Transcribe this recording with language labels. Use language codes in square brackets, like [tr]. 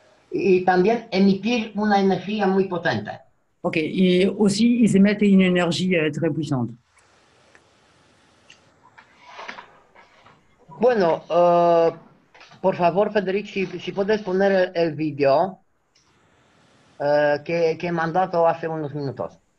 [es] Y también emitir una energía muy potente. [fr] Ok, et aussi, ils émettent une énergie très puissante. [es] Bueno, por favor, Federic, si puedes poner el vídeo que he mandado hace unos minutos.